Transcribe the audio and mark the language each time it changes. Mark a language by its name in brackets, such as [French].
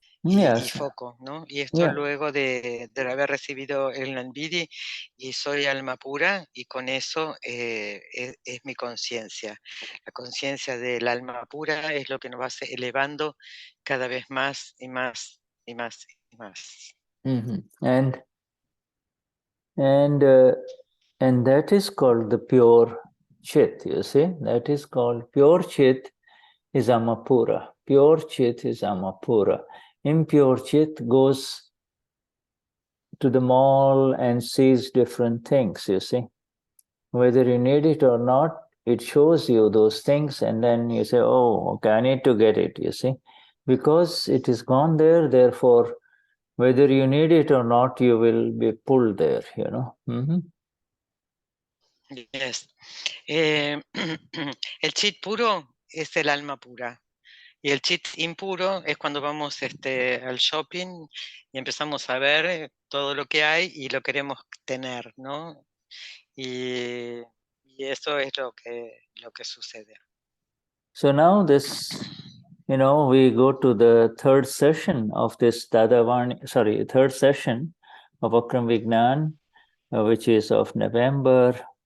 [Spanish] Y foco, ¿no? Y esto luego de haber recibido el Nanvidi, y soy alma pura, y con eso es mi conciencia. La conciencia del alma pura es lo que nos va elevando cada vez más y más y más y más. [English] And that is called the pure Chit, you see. That is called pure Chit is Amapura. Pure Chit is Amapura. Impure Chit goes to the mall and sees different things, you see. Whether you need it or not, it shows you those things, and then you say, oh, okay, I need to get it, you see. Because it is gone there, therefore, whether you need it or not, you will be pulled there, you know. [Spanish] Yes. El chit puro es el alma pura. Y el chit impuro es cuando vamos al shopping y empezamos a ver todo lo que hay y lo queremos tener, ¿no? Y eso es lo que sucede. [English] So now this, we go to the third session of this third session of Akram Vignan, which is of November